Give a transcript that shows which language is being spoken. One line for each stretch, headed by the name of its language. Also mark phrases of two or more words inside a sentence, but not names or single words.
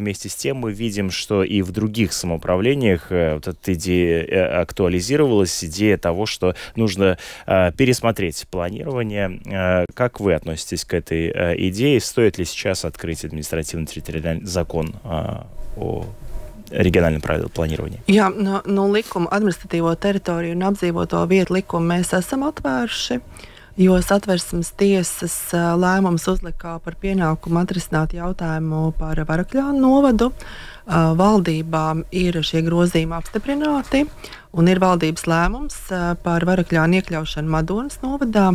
Russian: Вместе с тем мы видим, что и в других самоуправлениях эта идея актуализировалась. Идея того, что нужно пересмотреть планирование. Как вы относитесь к этой идее? Стоит ли сейчас открыть административно-территориальный закон о региональным правилам планирования?
Latvian: Jā, no likuma administratīvo teritoriju un apdzīvoto vietu likumu mēs esam atvēruši, jo Satversmes tiesas lēmums uzlika par pienākumu atrisināt jautājumu par Varakļānu novadu. Valdībām ir šie grozījumi apstiprināti, un ir valdības lēmums par Varakļānu iekļaušanu Madonas novadā.